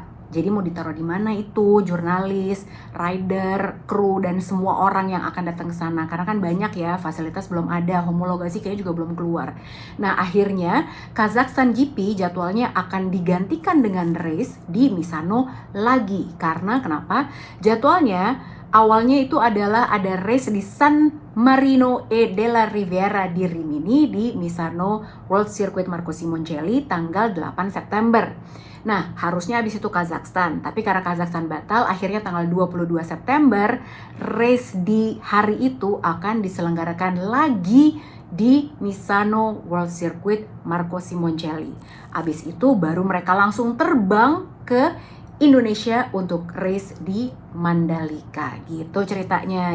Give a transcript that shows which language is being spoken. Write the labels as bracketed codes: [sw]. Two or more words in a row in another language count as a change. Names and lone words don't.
[id] Jadi mau ditaruh di mana itu jurnalis, rider, kru dan semua orang yang akan datang ke sana, karena kan banyak ya, fasilitas belum ada, homologasi kayaknya juga belum keluar. Nah, akhirnya Kazakhstan GP jadwalnya akan digantikan dengan race di Misano lagi. Karena kenapa? Jadwalnya awalnya itu adalah ada race di San Marino e della Riviera di Rimini di Misano World Circuit Marco Simoncelli tanggal 8 September. Nah, harusnya habis itu Kazakhstan, tapi karena Kazakhstan batal, akhirnya tanggal 22 September race di hari itu akan diselenggarakan lagi di Misano World Circuit Marco Simoncelli. Habis itu baru mereka langsung terbang ke Indonesia untuk race di Mandalika, gitu ceritanya.